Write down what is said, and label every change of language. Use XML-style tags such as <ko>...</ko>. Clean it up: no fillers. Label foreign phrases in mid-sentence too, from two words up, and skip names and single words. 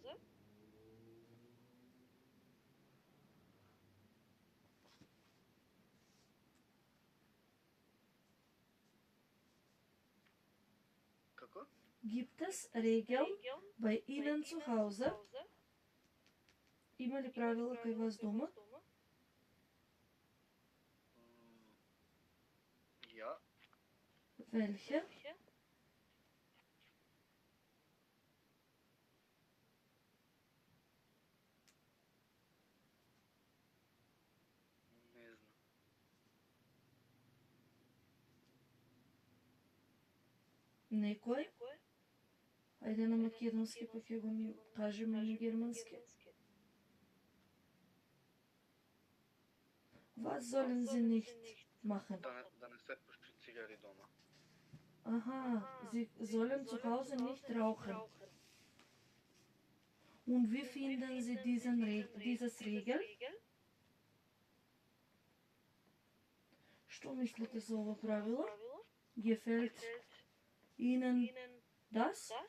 <mk>Како?</mk> <de>Gibt es Regeln bei Ihnen zu Hause?</de> <mk>Има ли правила кај вас дома?</mk> <de>Ja, Welche?</de> <mk>не знам. Некој? Ајде на македонски, па ќе го кажеме на германски.</mk> <de>Was sollen Sie nicht machen?</de> <mk>Да не се пуши цигари дома.</mk> <de>Aha, Sie sollen zu Hause nicht rauchen. Und wie finden Sie dieses Regel?</de> <mk>Што мислите за ова правило?</mk> <de>Gefällt Ihnen das?</de>